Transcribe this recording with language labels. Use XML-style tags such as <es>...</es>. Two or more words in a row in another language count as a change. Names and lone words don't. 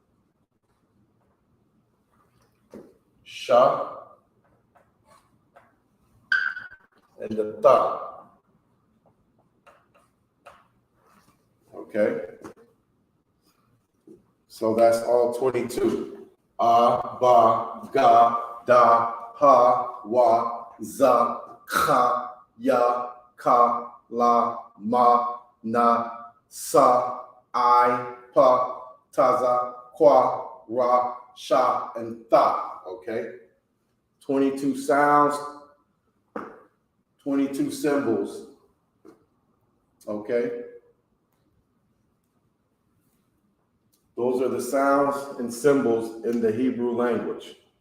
<en>Sha. And the ta. Okay? So that's all 22. A, ba, ga, da, ha, wa, za, kha, ya, ka, la, ma, na, sa, I, pa, taza, kwa, ra, sha, and tha. Okay? 22 sounds, 22 symbols. Okay? Those are the sounds and symbols in the Hebrew language.</en>